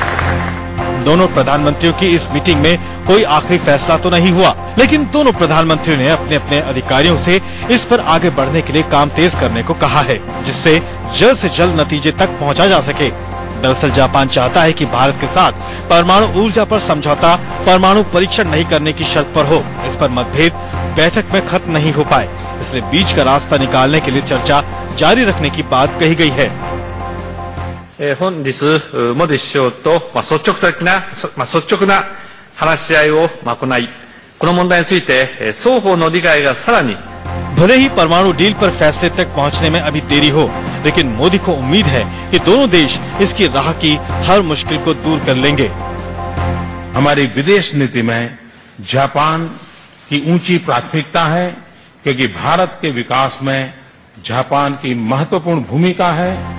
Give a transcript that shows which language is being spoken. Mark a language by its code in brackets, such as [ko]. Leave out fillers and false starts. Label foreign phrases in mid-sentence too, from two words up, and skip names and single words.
[hi] दोनों प्रधानमंत्रियों की इस मीटिंग में कोई आखिरी फैसला तो नहीं हुआ, लेकिन दोनों प्रधानमंत्रियों ने अपने अपने अधिकारियों से इस पर आगे बढ़ने के लिए काम तेज करने को कहा है, जिससे जल्द से जल्द नतीजे तक पहुंचा जा सके। दरअसल जापान चाहता है कि भारत के साथ परमाणु ऊर्जा पर समझौता परमाणु परीक्षण नहीं करने की शर्त पर हो। इस पर मतभेद बैठक में खत्म नहीं हो पाए, इसलिए बीच का रास्ता निकालने के लिए चर्चा जारी रखने की बात कही गई है। [ja] 本日、モディ首相と、率直な話し合いを行い、この問題について、双方の理解がさらに [hi] भले ही परमाणु डील पर फैसले तक पहुंचने में अभी देरी हो, लेकिन मोदी को उम्मीद है कि दोनों देश इसकी राह की हर मुश्किल को दूर कर लेंगे। हमारी विदेश नीति में जापान की ऊंची प्राथमिकता है, क्योंकि भारत के विकास में जापान की महत्वपूर्ण भूमिका है।